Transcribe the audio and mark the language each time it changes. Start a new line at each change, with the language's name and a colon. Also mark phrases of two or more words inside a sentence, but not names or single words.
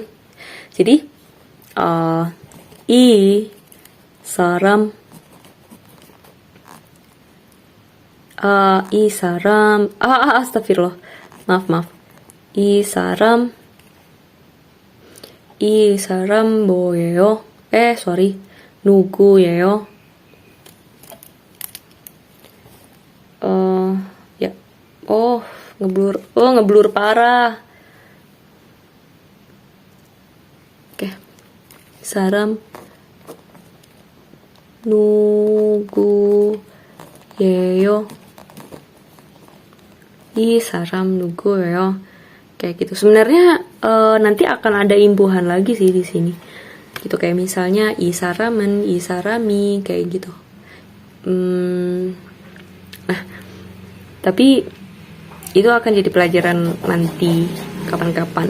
Indonesian: Jadi saram, astagfirullah, maaf,
Korean: 사람 보여요. 누구예요? Ya.
Indonesian: Ngeblur parah. Oke.
Korean: 사람 누구예요? 이 사람 누구예요?
Indonesian: Kayak gitu. Sebenarnya nanti akan ada imbuhan lagi sih di sini. Gitu, kayak misalnya isaramen, isarami, kayak gitu. Nah, tapi itu akan jadi pelajaran nanti kapan-kapan.